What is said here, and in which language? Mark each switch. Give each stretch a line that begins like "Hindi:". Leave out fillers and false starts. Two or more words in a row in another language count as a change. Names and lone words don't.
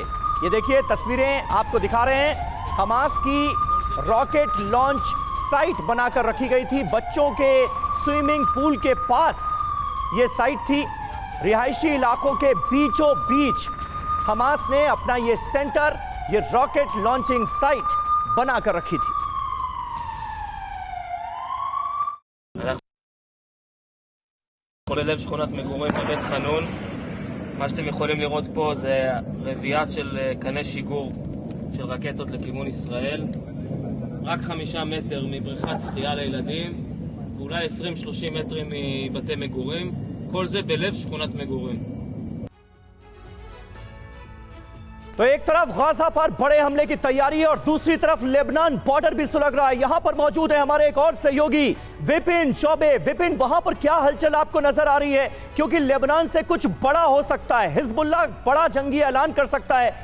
Hindi: ये देखिए, तस्वीरें आपको दिखा रहे हैं। हमास की
English: rocket launch site
Hindi: बनाकर रखी गई थी, बच्चों के
English: swimming pool
Hindi: के पास ये साइट थी। रिहायशी इलाकों के बीचों बीच हमास ने अपना ये सेंटर, ये
English: rocket launching site
Hindi: बनाकर रखी थी।
Hebrew: בלב שכונת מגורים בבית חנון. מה שאתם יכולים לראות פה זה רביעייה של קני שיגור של רקטות לכיוון ישראל. רק 5 מטר מבריכת שחייה לילדים, ואולי 20-30 מטרים מבתי מגורים. כל זה בלב שכונת מגורים.
Hindi: तो एक तरफ गाजा पर बड़े हमले की तैयारी है और दूसरी तरफ लेबनान बॉर्डर भी सुलग रहा है। यहां पर मौजूद है हमारे एक और सहयोगी विपिन चौबे। विपिन, वहां पर क्या हलचल आपको नजर आ रही है? क्योंकि लेबनान से कुछ बड़ा हो सकता है, हिजबुल्लाह बड़ा जंगी ऐलान कर सकता है।